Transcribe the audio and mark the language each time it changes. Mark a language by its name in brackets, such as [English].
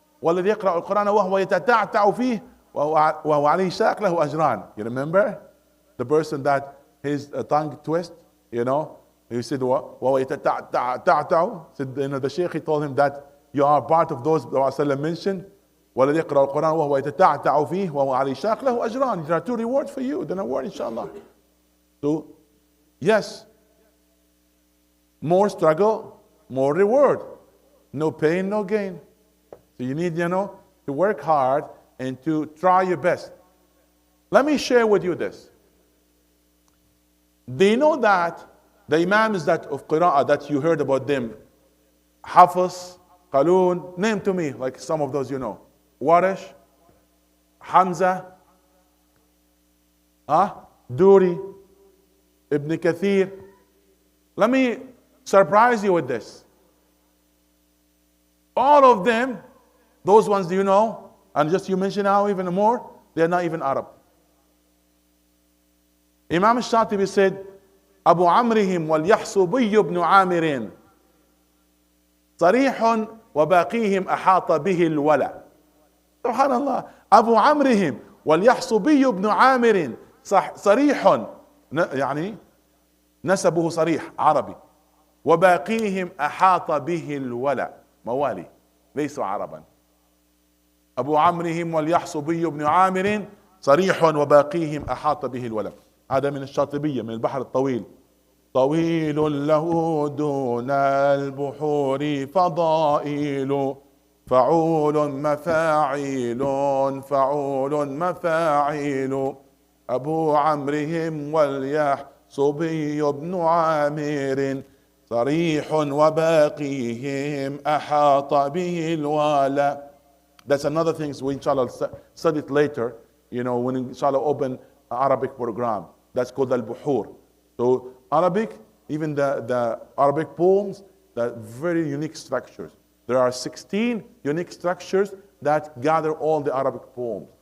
[Arabic] والذي يقرأ القرآن وهو يتتعتع فيه وهو عليه شاق له أجران. [English] You remember the person that his tongue twist? He said [Arabic] وهو يتتعتع. [English] Said the Sheikh, he told him that you are part of those that Rasulullah mentioned. [Arabic] والذي يقرأ القرآن وهو يتتعتع فيه وهو عليه شاق له أجران. [English] There are two rewards for you. Then a word, inshallah. So yes, more struggle, more reward. No pain, no gain. So you need, to work hard and to try your best. Let me share with you this. Do you know that the imams of Qira'ah that you heard about them, Hafiz, Qalun, name to me, like some of those you know. Warish, Hamza, Huh? Duri, Ibn Kathir. Let me surprise you with this. All of them, those ones do you know, and just you mention now even more, they're not even Arab. Imam al-Shatibi said, [Arabic] Abu Amrihim wal-Yahsubiy ibn Amirin صريح وباقيهم أحاط به الولا. Subhanallah. Abu Amrihim واليحصبي بن عامر صريح يعني نسبه صريح عربي وباقيهم أحاط به الولا موالي ليسوا عربا. أبو عمرهم واليحصبي بن عامر صريح وباقيهم أحاط به الولا. هذا من الشاطبية من البحر الطويل. طويل له دون البحور فضائل فعول مفاعيل فعول مفاعيل أبو عمرهم واليحصبي بن عامر صريح وباقيهم أحاط به الولا. [English] That's another thing we inshallah study it later, you know, when inshallah open Arabic program. That's called Al-Buhur. So Arabic, even the Arabic poems, the very unique structures. There are 16 unique structures that gather all the Arabic poems.